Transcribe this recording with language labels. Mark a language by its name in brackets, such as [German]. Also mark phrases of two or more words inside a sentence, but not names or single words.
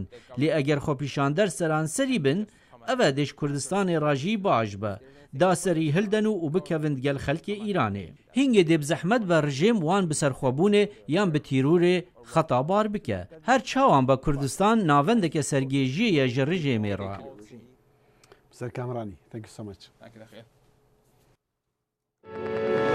[Kurdish] Lê eger xwepîşander seranserî bin, ev dê ji Kurdistanê ra jî baş be. Da serî hilden û bikevin gel xelkê Îranê. Hingê dê bi zehmet be rejim wan bi serxwebûnê yan bi tîrûrê xetabar bike. Her çawan be Kurdistan navendeke sergêjiyê ye ji rejimê ra. [English] Mr. Kamrani, thank you so much. Thank you.